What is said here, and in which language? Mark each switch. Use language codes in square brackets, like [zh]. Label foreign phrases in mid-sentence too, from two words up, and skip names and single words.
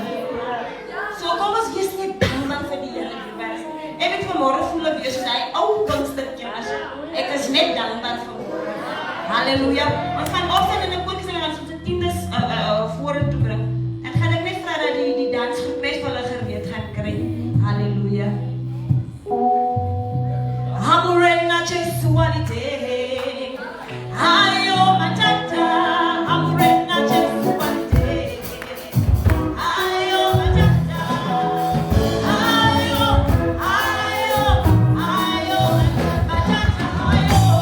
[af] So, kom ons wees net dankbaar vir die Here. Ek het vanmorgen voel ek weer soos hy ou kunstertjies. Ek is net dankbaar vir hom. Halleluja. Ons gaan opstaan en ek moet sê, ons moet 'n tiendes vorentoe bring. En gaan ek net vra dat die dansgroep net vir hulle gereed gaan kry. Halleluja. Hamurena Jesualite. Ayo matata. Hamurena Jesualite. Ayo matata. Ayo matata. Ayo.